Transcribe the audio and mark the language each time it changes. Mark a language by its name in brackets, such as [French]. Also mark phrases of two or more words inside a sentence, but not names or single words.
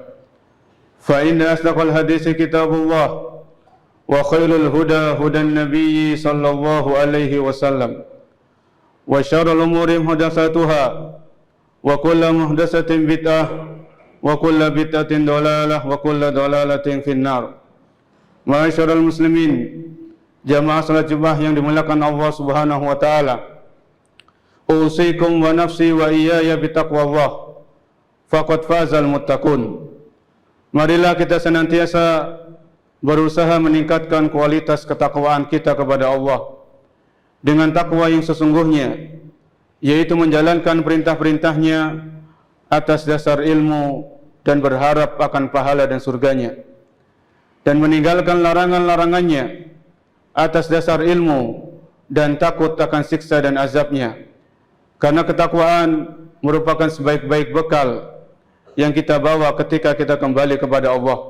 [Arabic] فإن أصدق الحديث كتاب الله وخير الهدى هدى النبي صلى الله عليه وسلم وشر الأمور محدثاتها وكل محدثة بدعة وكل بدعة ضلالة وكل ضلالة في النار. معاشر المسلمين, [Indonesian] jamaah salat Jumat yang dimuliakan Allah [Arabic] سبحانه وتعالى. أوصيكم ونفسي وإياي بتقوى الله. فقد فاز المتقون. [Indonesian] Marilah kita senantiasa berusaha meningkatkan kualitas ketakwaan kita kepada Allah dengan takwa yang sesungguhnya, yaitu menjalankan perintah-perintahnya atas dasar ilmu dan berharap akan pahala dan surganya, dan meninggalkan larangan-larangannya atas dasar ilmu dan takut akan siksa dan azabnya, karena ketakwaan merupakan sebaik-baik bekal yang kita bawa ketika kita kembali kepada Allah.